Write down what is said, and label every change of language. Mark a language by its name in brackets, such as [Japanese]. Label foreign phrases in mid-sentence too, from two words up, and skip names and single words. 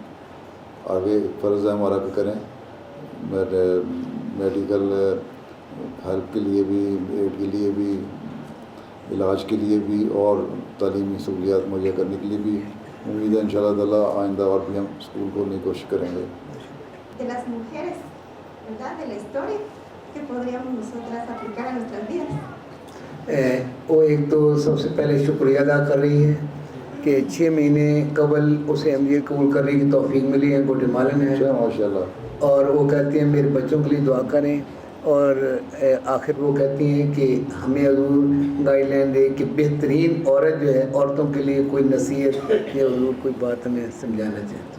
[Urdu] آگے فرض ہے ہمارا کہ کریں. [English] medical help [Urdu] کے لیے بھی، ایڈ کے لیے بھی، علاج کے لیے بھی اور تعلیمی سہولیات مہیا کرنے کے لیے بھی. امید ہے [Arabic] انشاءاللہ تعالیٰ [Urdu] آئندہ اور بھی ہم اسکول کھولنے کی کوشش کریں گے. [Spanish] De las mujeres, ¿verdad? De la historia que podríamos nosotras aplicar a nuestras vidas. [Urdu] وہ ایک تو سب سے پہلے شکریہ ادا کر رہی ہے کہ 6 مہینے قبل اسے MTA قبول کرنے کی توفیق ملی ہے. گواٹیمالن ہے [Arabic] ماشاء اللہ. [Urdu] اور وہ کہتی ہیں میرے بچوں کے لیے دعا کریں. اور آخر وہ کہتی ہیں کہ ہمیں حضور [English] guide line [Urdu] دے کہ بہترین عورت جو ہے، عورتوں کے لیے کوئی نصیحت یا حضور کوئی بات ہمیں سمجھانا چاہتے ہیں.